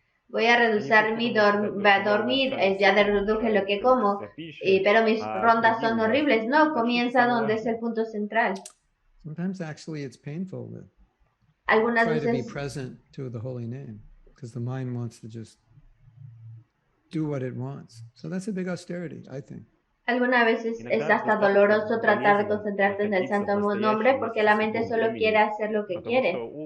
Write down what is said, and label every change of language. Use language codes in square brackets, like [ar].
[es] Voy a reducir mi dormir, ya reduje lo que como, pero mis rondas son horribles. No, comienza donde es el punto central. [en] Sometimes actually it's painful to [es] Algunas [en] try to be [es] veces [en] present to the holy name because the mind wants to just do what it wants. So that's a big austerity, I think. [es] Algunas veces es hasta doloroso tratar de concentrarte en el santo nombre porque la mente solo quiere hacer lo que quiere.